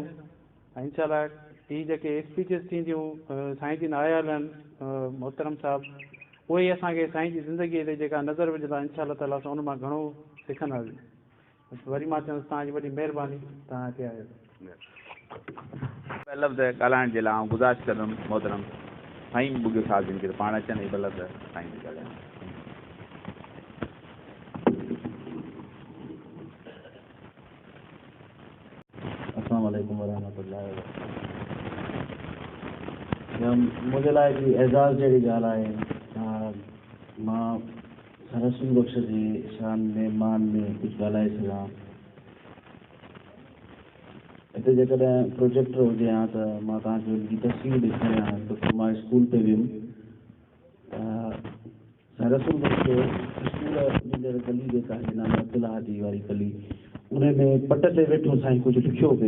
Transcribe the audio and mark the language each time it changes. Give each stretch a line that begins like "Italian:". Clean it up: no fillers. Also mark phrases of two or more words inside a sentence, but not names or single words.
Sindhi: ऐं इनशाला हीअ जेके स्पीचिस थींदियूं साईं जिन आयल आहिनि मोहतरम साहिबु उहे ई असांखे साईं जी ज़िंदगीअ ते जेका नज़र विझंदा
Arabic: إن شاء الله تعالى
Sindhi: असां उन मां घणो सिखंदासीं. वरी मां चवंदुसि तव्हांजी वॾी महिरबानी तव्हां हिते आयो. लफ़्ज़ ॻाल्हाइण जे लाइ आउं गुज़ारिश कंदुमि मोहतरम साईं बुगियो साहिब जिन खे पाण अचनि ॿ लफ़्ज़ साईं जी ॻाल्हाइनि.
Arabic: السلام عليكم ورحمة الله وبركاته.
Sindhi: मुंहिंजे लाइ बि एज़ाज़ जहिड़ी ॻाल्हि आहे मां रसूल बख्श जी शान में मान में कुझु ॻाल्हाए सघां. हिते जेकॾहिं प्रोजेक्टर हुजे हा त मां तव्हांखे हुनजी तस्वीर ॾेखारियां त मां स्कूल ते वियुमि त रसूल बख्श स्कूल गली जेका आहे नाम अब्दुल्ला हाजी वारी गली उन में पट ते वेठो साईं कुझु लिखियो पिए.